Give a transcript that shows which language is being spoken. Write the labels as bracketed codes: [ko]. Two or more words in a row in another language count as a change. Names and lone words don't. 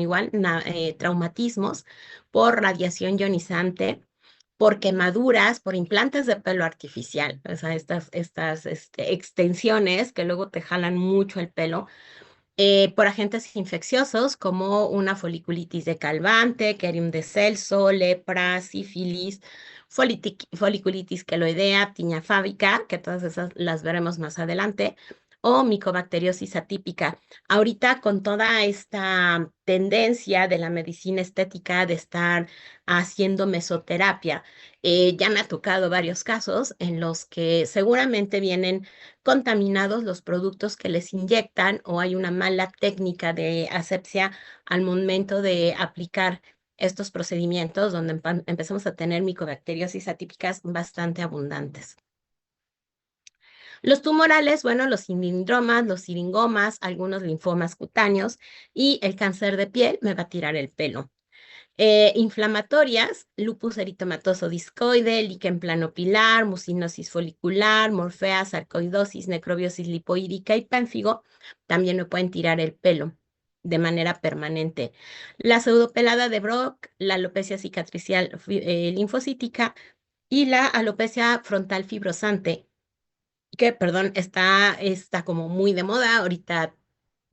[es] igual traumatismos, por radiación ionizante, por quemaduras, por implantes de pelo artificial, o sea, estas extensiones que luego te jalan mucho el pelo, por agentes infecciosos como una foliculitis de Calvante, Cerium de Celso, lepra, sífilis, foliculitis queloidea, tiña fábica, que todas esas las veremos más adelante, o micobacteriosis atípica. Ahorita con toda esta tendencia de la medicina estética de estar haciendo mesoterapia, ya me ha tocado varios casos en los que seguramente vienen contaminados los productos que les inyectan o hay una mala técnica de asepsia al momento de aplicar estos procedimientos donde empezamos a tener micobacteriosis atípicas bastante abundantes. Los tumorales, bueno, los cilindromas, los siringomas, algunos linfomas cutáneos y el cáncer de piel me va a tirar el pelo. Inflamatorias, lupus eritematoso discoide, líquen planopilar, mucinosis folicular, morfea, sarcoidosis, necrobiosis lipoídica y pánfigo, también me pueden tirar el pelo de manera permanente. La pseudopelada de Brock, la alopecia cicatricial linfocítica y la alopecia frontal fibrosante, que, perdón, está como muy de moda ahorita.